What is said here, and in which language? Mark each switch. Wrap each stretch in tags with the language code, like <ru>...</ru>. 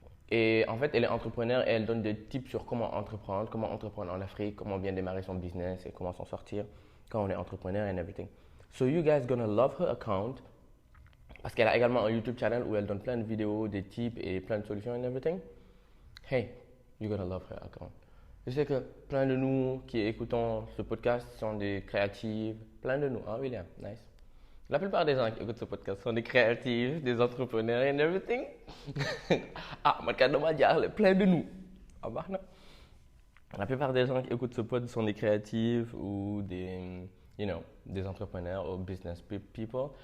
<fr>Et en fait, elle est entrepreneur et elle donne des tips sur comment entreprendre en Afrique, comment bien démarrer son business et comment s'en sortir quand on est entrepreneur</fr> <en>and everything.</en> <fr>So</fr> <en>you guys gonna love her account</en> <fr>parce qu'elle a également un YouTube channel où elle donne plein de vidéos, des tips et plein de solutions and everything.</fr> <en>Hey, you're gonna love her account.</en> <fr>Je sais que plein de nous qui écoutons ce podcast sont des créatifs, plein de nous, hein William? Nice. La plupart des gens qui écoutent ce podcast sont des créatifs, des entrepreneurs</fr> <en>and everything.</en> <fr>Ah, plein de nous. Ah, bah, non. La plupart des gens qui écoutent ce podcast sont des créatifs ou des entrepreneurs ou business people.</fr>